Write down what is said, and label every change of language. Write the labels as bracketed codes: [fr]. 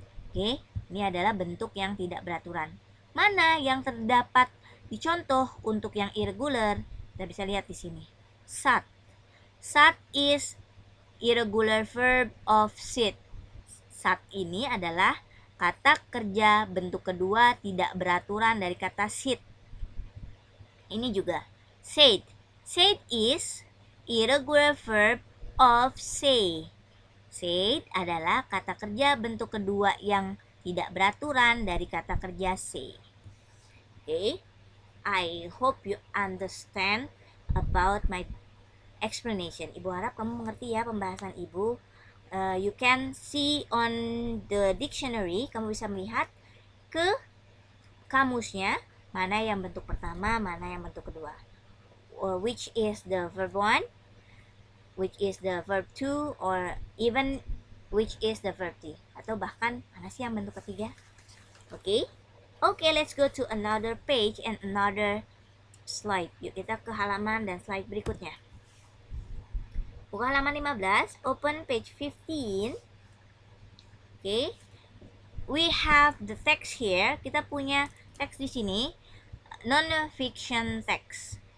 [id] Oke, ini adalah bentuk yang tidak beraturan. Mana yang terdapat di contoh untuk yang irregular? Kita bisa lihat di sini. Sat. [en] Sat is irregular verb of sit. [id] Sat ini adalah kata kerja bentuk kedua tidak beraturan dari kata sit. Ini juga. Said. [en] Said is irregular verb of say. [id] Said adalah kata kerja bentuk kedua yang tidak beraturan dari kata kerja say. [en] Okay. I hope you understand about my explanation. [id] Ibu harap kamu mengerti ya pembahasan Ibu. [en] You can see on the dictionary, [id] kamu bisa melihat ke kamusnya mana yang bentuk pertama, mana yang bentuk kedua. [en] Which is the verb 1, which is the verb 2, or even which is the verb 3. [id] Atau bahkan mana sih yang bentuk ketiga. [en] Okay? Okay, let's go to another page and another slide. [id] Yuk kita ke halaman dan slide berikutnya. Buka halaman 15, [en] open page 15. Okay. We have the text here. [id] Kita punya teks di sini, [en] non-fiction text.